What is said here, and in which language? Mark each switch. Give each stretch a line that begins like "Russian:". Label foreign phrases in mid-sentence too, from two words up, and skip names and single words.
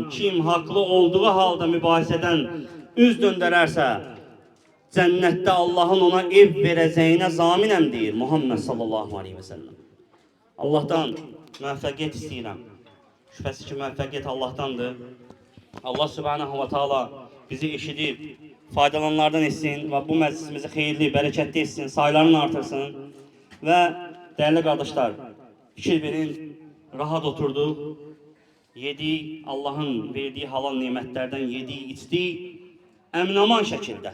Azerbaijani: Kim haqlı olduğu halda mübahisədən üz döndərərsə, cənnətdə Allahın ona ev verəcəyinə zaminəm deyir Muhammed
Arabic: صلى الله عليه وسلم.
Azerbaijani: Allahdan müvəffəqiyyət istəyirəm. Şübhəsiz ki, müvəffəqiyyət Allahdandır. Allah
Arabic: سبحانه وتعالى
Azerbaijani: bizi eşidib, faydalanlardan etsin və bu məclisimizi xeyirli, bərəkətli etsin, saylarını artırsın. Və dəyərli qardaşlar, fikir verin, rahat oturduq, yedik, Allahın verdiyi halal nemətlərdən yedik, içdik, əmin-aman şəkildə.